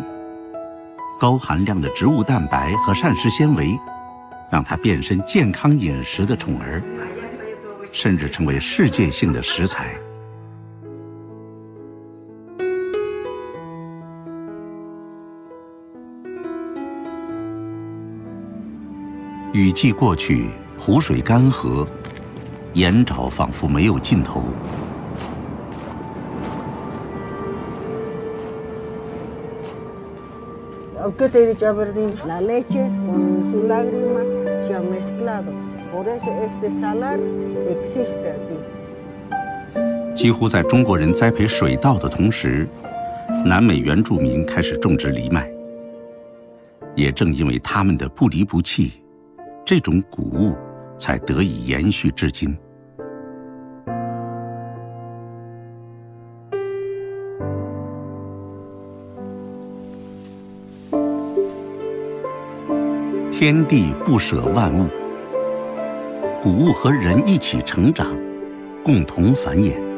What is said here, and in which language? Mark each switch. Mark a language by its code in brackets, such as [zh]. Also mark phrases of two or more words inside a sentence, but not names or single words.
[zh] 高含量的植物蛋白和膳食纤维，让它变身健康饮食的宠儿，甚至成为世界性的食材。雨季过去，湖水干涸，盐沼仿佛没有尽头。 [es] Aunque te he dicho a ver, la leche con su lágrima se ha mezclado. Por eso este salar existe aquí. [zh] 几乎在中国人栽培水稻的同时，南美原住民开始种植藜麦。也正因为他们的不离不弃，这种谷物才得以延续至今。天地不舍万物，谷物和人一起成长，共同繁衍。